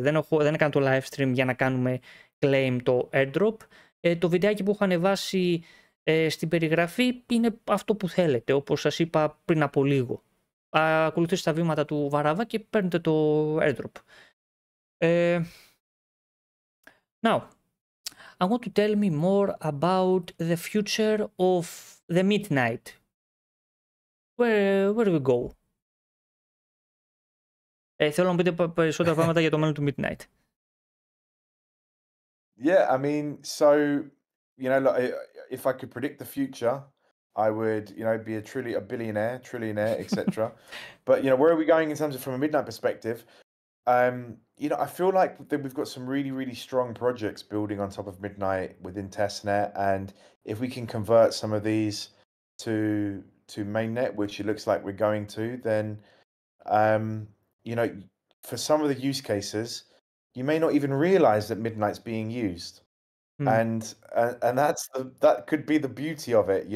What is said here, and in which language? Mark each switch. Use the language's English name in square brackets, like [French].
[Greek] Δεν έκανα το live stream για να κάνουμε claim το airdrop. Το βιντεάκι που έχω ανεβάσει στην περιγραφή είναι αυτό που θέλετε, όπως σας είπα πριν από λίγο. Ακολουθήστε τα βήματα του Βαραβά και παίρνετε το airdrop. [English] Now, I want to tell me more about the future of the midnight. Where we go? [Greek] Θέλω να πείτε περισσότερα πράγματα για το μέλλον του midnight. [English] Yeah, I mean, so, you know, like, if I could predict the future, I would, you know, be a billionaire, trillionaire, etc. But, you know, where are we going in terms of from a midnight perspective? You know, I feel like that we've got some really, really strong projects building on top of Midnight within testnet, and if we can convert some of these to mainnet, which it looks like we're going to, then you know, for some of the use cases, you may not even realize that Midnight's being used, and that could be the beauty of it.